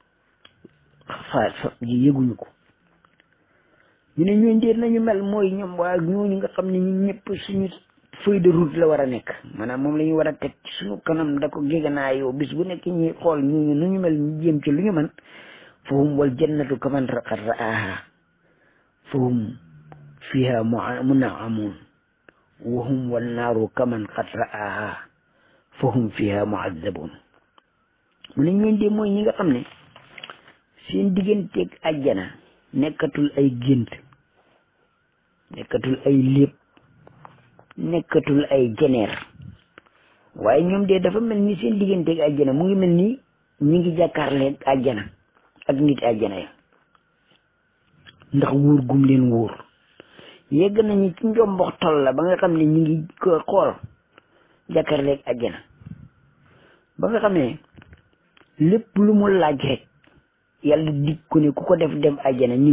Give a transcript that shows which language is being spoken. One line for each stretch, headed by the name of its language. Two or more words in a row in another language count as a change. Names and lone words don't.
Wolof: ji yëguñu ko ñu ne ñooy ndéet nañu mel mooy ñoom waa ñooñu nga xam ne ñu ñëpp suñu
French: feuille de route
Wolof: la war a nekk maanaam moom la ñu war a teg ci suñu kanam da ko géganaa yow bis bu nekk ñuy xool ñooñu nu ñu mel ñu jéem ci lu ñu mën
Arabic: فهم والجنة كمن قد رآها فهم فيها منعمون وهم والنار كمن قد رآها فهم فيها معذبون
Wolof: mu ne ñooñ de mooy ñi nga xam ne seen digganteeg àjjana nekkatul ay gént nekkatul ay lépp nekkatul ay jeneer waaye ñoom de dafa mel ni seen digganteeg àjjana mu ngi mel ni ñi ngi jàkkaarleeg àjjana ak nit àjjana ya ndax wóor gum leen wóor yegg nañu ci njombox tol la ba nga xam ne ñi ngi ko xool jàkkaarleeg àjjana ba nga xam ne lépp lu mu laaj rek yàlla dig ko ne ku ko def dem àjjana ñu